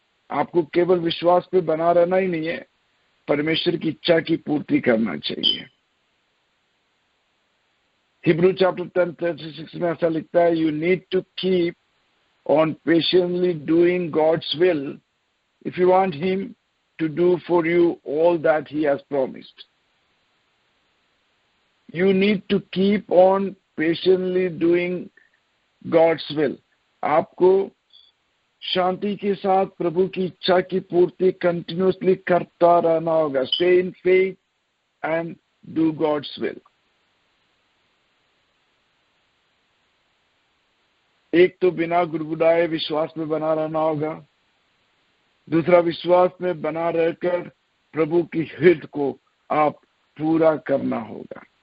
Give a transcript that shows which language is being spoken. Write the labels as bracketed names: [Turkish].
[Hindi] आपको केवल विश्वास पे बना रहना ही नहीं है, परमेश्वर की इच्छा की पूर्ति करना चाहिए। हिब्रू चैप्टर 10:36 में ऐसा लिखता है, [English] You need to keep on patiently doing God's will if you want him to do for you all that he has promised. You need to keep on patiently doing God's will. [Hindi] आपको शांति के साथ प्रभु की इच्छा की पूर्ति continuously करता रहना होगा। [English] Stay in faith and do God's will. [Hindi] एक तो बिना गुड़गुड़ाए विश्वास में बना रहना होगा, दूसरा विश्वास में बना रहकर प्रभु की हित को आप पूरा करना होगा।